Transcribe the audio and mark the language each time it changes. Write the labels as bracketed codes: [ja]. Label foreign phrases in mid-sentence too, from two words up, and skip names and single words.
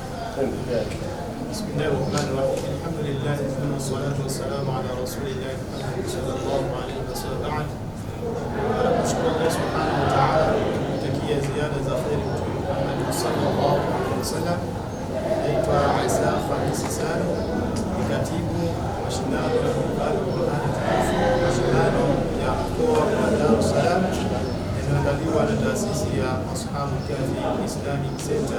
[ar] بسم الله الرحمن الرحيم. الحمد لله والصلاة والسلام على رسول الله محمد صلى الله عليه وسلم. [sw] Tunamshukuru Allah [ar] سبحانه وتعالى [sw] kutakia ziada za kheri Mtume Muhammad [ar] صلى الله عليه وسلم. [sw] Naitwa Isa Khamisi Sani, ni katibu mashindano ya kuhifadhi Qur'an tukufu, mashindano ya mkoa wa Dar es Salaam yanayoandaliwa na taasisi ya Ashabul Kahfi Islamic Center.